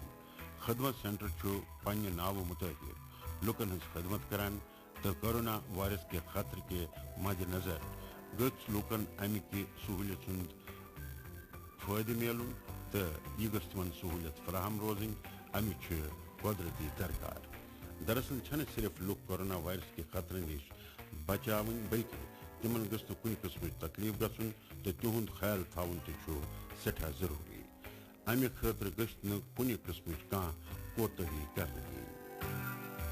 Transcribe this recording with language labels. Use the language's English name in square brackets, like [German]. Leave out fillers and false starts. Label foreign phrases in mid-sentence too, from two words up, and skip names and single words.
[Kashmiri] خدمت سینٹر چھُ پننہِ ناوٕ مُطٲبِق لُکن ہٕنٛز خدمت کران تہٕ کورونا وائرس کے خطرٕ کہِ مدِ نظر گٔژھ لوٗکن امہِ کہِ سہولیت ہُنٛد فٲیدٕ میلُن تہٕ یہِ گٔژھ تِمن سہولیت فراہم روزٕنۍ. امہِ چھِ قۄدرتی درکار. دراصل چھنہٕ صرف لُکھ کورونا وائرس کے خطرٕ نِش بچاوٕنۍ بلکہِ تِمن گٔژھ نہٕ کُنہِ قٕسمٕچ تکلیف گژھُن تہٕ تِہُنٛد خیال تھاوُن تہِ چھُ سٮ۪ٹھاہ ضروٗری. امہِ خٲطرٕ گٔژھ نہٕ کُنہِ قٕسمٕچ کانٛہہ کوتٲہی کرنہٕ یِنۍ.